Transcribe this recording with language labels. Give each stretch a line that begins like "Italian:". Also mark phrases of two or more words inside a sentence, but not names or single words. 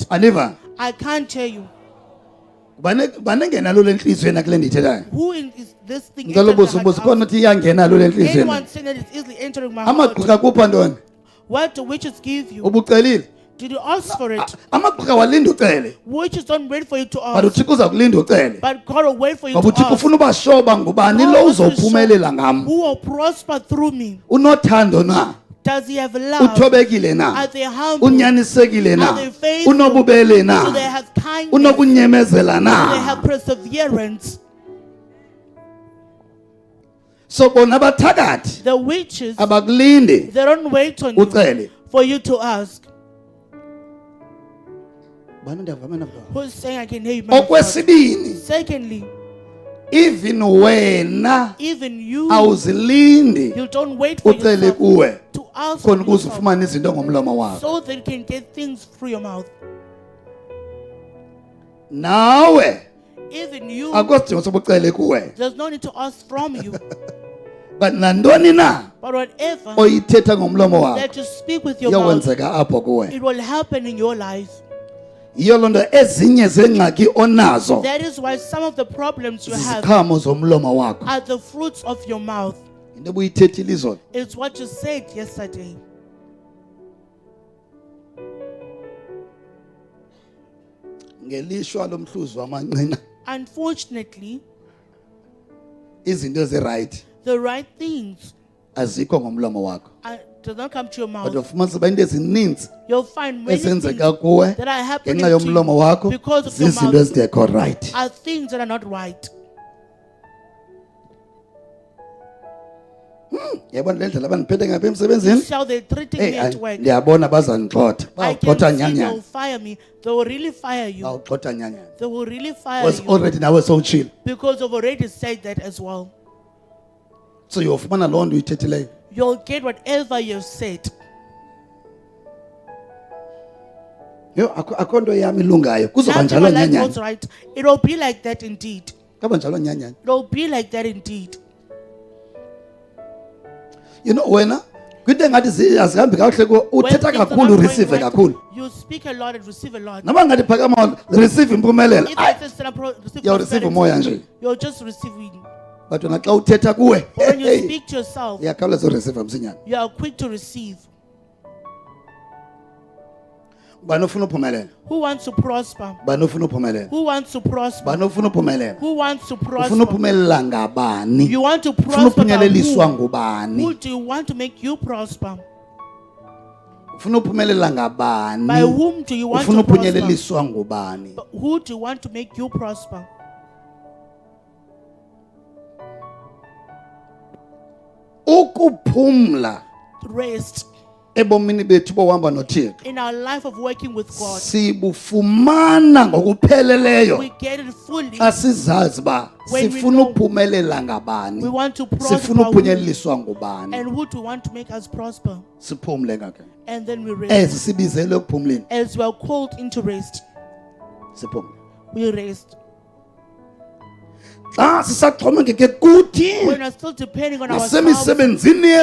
Xhosa: Aniva?
English: I can't tell you.
Xhosa: Banengenalo lenhliziyo na kule ndithethayo.
English: Who is this thing?
Xhosa: Ngicela
English: entering the
Xhosa: ubuza
English: heart
Xhosa: ubuza
English: of?
Xhosa: khona uthi iyangenalo lenhliziyo.
English: Anyone saying that it's easily entering my heart?
Xhosa: Amagqika kupha ntoni?
English: What do witches give you?
Xhosa: Ubucelile.
English: Did you ask for it?
Xhosa: Amagqika walinda ucele.
English: Witches don't wait for you to But ask,
Xhosa: uThixo uza kulinda ucele.
English: but God will wait for you Ngoba to
Xhosa: uThixo
English: ask.
Xhosa: ufuna ubashoba ngubani
English: God
Xhosa: lo
English: wants to uzophumelela show
Xhosa: ngam.
English: who will prosper through me.
Xhosa: Unothando na?
English: Does he have love?
Xhosa: Uthobekile na?
English: Are they humble?
Xhosa: Unyanisekile na?
English: Are they faithful?
Xhosa: Unobubele
English: Do they
Xhosa: na?
English: have kindness?
Xhosa: Unokunyemezela
English: Do they have
Xhosa: na?
English: perseverance?
Xhosa: So bona bathakathi
English: The witches,
Xhosa: abakulindi
English: they don't wait on you
Xhosa: ucele.
English: for you to ask.
Xhosa: Bani ndiyavama na baba?
English: Who's saying I can hear you? man of God?
Xhosa: Okwesibini,
English: Secondly,
Xhosa: even wena
English: even you,
Xhosa: awuzilindi
English: you don't wait for
Xhosa: ucele
English: yourself
Xhosa: kuwe
English: to ask
Xhosa: khona
English: for
Xhosa: ukuze
English: yourself
Xhosa: ufumane izinto ngomlomo wakho.
English: so that you can get things through your mouth.
Xhosa: Nawe
English: Even you,
Xhosa: Akusidingo soba ucele kuwe.
English: there's no need to ask from you.
Xhosa: But nantoni na
English: But whatever
Xhosa: oyithetha ngomlomo wakho
English: that you speak with your mouth,
Xhosa: iyawenzeka apho kuwe.
English: it will happen in your life.
Xhosa: Yiyo loo nto ezinye zeengxaki onazo
English: That is why some of the problems you have
Xhosa: ziziqhamo zomlomo wakho.
English: are the fruits of your mouth.
Xhosa: Into obuyithethile izolo.
English: It's what you said yesterday.
Xhosa: Ngelishwa lomhluzi wamanqina
English: Unfortunately,
Xhosa: izinto ezirayithi
English: the right things
Xhosa: azikho ngomlomo wakho.
English: does not come to your But mouth.
Xhosa: ufumanisa uba into ezininzi
English: You'll find many things
Xhosa: ezenzeka kuwe
English: that are happening
Xhosa: ngenxa
English: to
Xhosa: yomlomo
English: you
Xhosa: wakho
English: because of your
Xhosa: zizinto
English: mouth
Xhosa: ezingekho right.
English: are things that are not right.
Xhosa: Yabona le ndlela abandiphethe ngapha emsebenzini.
English: See how they're treating me at work.
Xhosa: Ndiyabona bazandixhotha.
English: I can
Xhosa: Bawugxotha
English: see they'll
Xhosa: nyanyana.
English: fire me. They will really fire you.
Xhosa: Bawugxotha nyanyana.
English: They will really fire Was you
Xhosa: already nawe sowutshile.
English: because you've already said that as well.
Xhosa: So uyofumana loo nto uyithethileyo.
English: You'll get whatever you've said.
Xhosa: Yho akho nto yami ilungayo. Kuzoba
English: Nothing
Xhosa: njalo
English: of life
Xhosa: nyanyana.
English: goes right. It'll be like that indeed.
Xhosa: Kaba njalo nyanyana.
English: It'll be like that indeed. You know
Xhosa: wena kwinto engathi azihambi kakuhle kuwe
English: When
Xhosa: uthetha
English: things are
Xhosa: kakhulu
English: not going
Xhosa: ureceive
English: right,
Xhosa: kakhulu.
English: you speak a lot and receive a lot.
Xhosa: Noma ngathi phakama receive impumelelo.
English: If
Xhosa: Ayi,
English: it's instead of receive You'll receive
Xhosa: umoya nje.
English: prosperity, you're just receiving.
Xhosa: but wena xa uthetha kuwe
English: But when you hey, speak to yourself,
Xhosa: uyakhawuleza ureceive msinyana.
English: you are quick to receive.
Xhosa: Ubani ofuna uphumelela?
English: Who wants to prosper?
Xhosa: Ubani ofuna uphumelela?
English: Who wants to prosper?
Xhosa: Ubani ofuna uphumelela?
English: Who wants to
Xhosa: Ufuna
English: prosper?
Xhosa: uphumelela ngabani?
English: You want to
Xhosa: Ufuna
English: prosper by uphunyeleliswa who?
Xhosa: ngubani?
English: Who do you want to make you prosper?
Xhosa: Ufuna uphumelela
English: By
Xhosa: ngabani?
English: whom do you want
Xhosa: Ufuna
English: to prosper?
Xhosa: uphunyeleliswa ngubani?
English: But who do you want to make you prosper?
Xhosa: Ukuphumla
English: Rest
Xhosa: ebomini bethu bohamba noThixo
English: in our life of working with God.
Xhosa: sibufumana ngokupheleleyo
English: We get it fully.
Xhosa: xa sizazi ba
English: When we
Xhosa: sifuna
English: know
Xhosa: uphumelela ngabani,
English: We want to prosper.
Xhosa: sifuna
English: who-
Xhosa: uphunyeleliswa ngubani.
English: And who do you want to make us prosper?
Xhosa: Siphumle ngakhe
English: And then we rest.
Xhosa: ezi sibizelwe ekuphumleni.
English: As we are called into rest,
Xhosa: Siphumle
English: we rest.
Xhosa: xa sisaxhomekeke kuthi
English: When we're still depending on ourselves
Xhosa: nasemisebenzini
English: and in